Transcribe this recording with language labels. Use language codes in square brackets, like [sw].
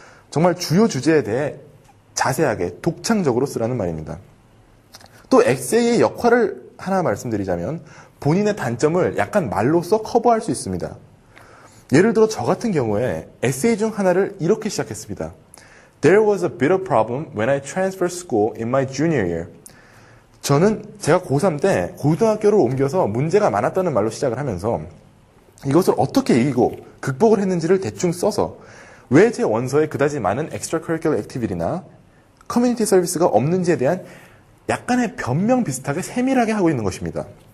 [ko] 정말 주요 주제에 대해 자세하게 독창적으로 쓰라는 말입니다. 또 에세이의 역할을 하나 말씀드리자면 본인의 단점을 약간 말로써 커버할 수 있습니다. 예를 들어 저 같은 경우에 에세이 중 하나를 이렇게 시작했습니다. [en] There was a bit of problem when I transferred school in my junior year. [ko] 저는 제가 고3 때 고등학교를 옮겨서 문제가 많았다는 말로 시작을 하면서 이것을 어떻게 이기고 극복을 했는지를 대충 써서 왜 제 원서에 그다지 많은 extracurricular activity나 커뮤니티 서비스가 없는지에 대한 약간의 변명 비슷하게 세밀하게 하고 있는 것입니다.